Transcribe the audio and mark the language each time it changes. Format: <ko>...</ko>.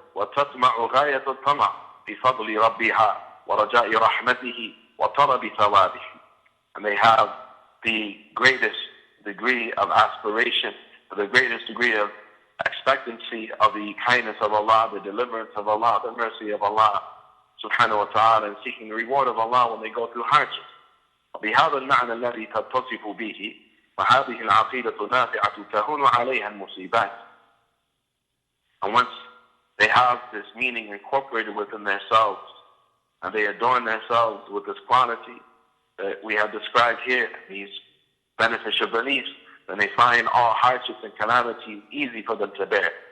<ar>وَتَطْمَعُ غَايَةَ الطَّمَعِ بِفَضْلِ رَبِّهَا وَرَجَاءِ رَحْمَتِهِ وَطَلَبِ ثَوَابِهِ.</ar> <en>And they have the greatest degree of aspiration, the greatest degree of expectancy of the kindness of Allah, the deliverance of Allah, the mercy of Allah subhanahu wa ta'ala, and seeking the reward of Allah when they go through hardships.</en> <ar>بهذا المعنى الذي تتصف به وهذه العقيدة نافعة تهون عليها المصيبات.</ar> <en>And once they have this meaning incorporated within themselves, and they adorn themselves with this quality that we have described here, these beneficial beliefs, then they find all hardships and calamities easy for them to bear.</en>